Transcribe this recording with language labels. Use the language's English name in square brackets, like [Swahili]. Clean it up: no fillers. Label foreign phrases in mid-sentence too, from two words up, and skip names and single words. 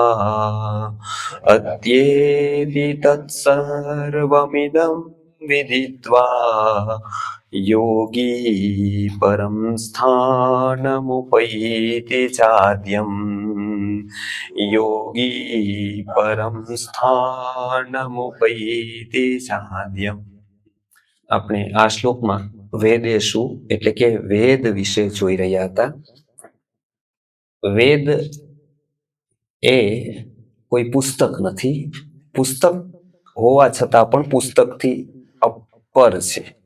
[Sanskrit] अत्येति तत्सर्वमिदं विदित्वा योगी परं स्थानमुपैति चाद्यम् योगी परं स्थानमुपैति चाद्यम्। [Gujarati] આપણે આ શ્લોકમાં વેદેશુ એટલે કે વેદ વિશે જોઈ રહ્યા હતા। વેદ એ કોઈ પુસ્તક નથી, પુસ્તક હોવા છતાં પણ પુસ્તકથી અપર છે।